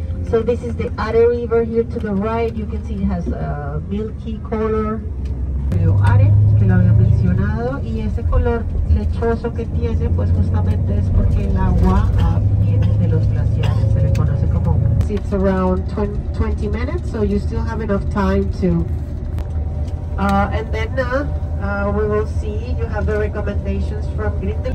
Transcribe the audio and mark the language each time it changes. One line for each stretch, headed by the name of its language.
English: So this is the Adda River here to the right. You can see it has a milky color.
Spanish: Río Are, que lo había mencionado, y ese color lechoso que tiene, pues justamente es porque el agua viene de los glaciares. Se le conoce como...
English: It's around 20 minutes, so you still have enough time to... and then we will see, you have the recommendations from Grindel.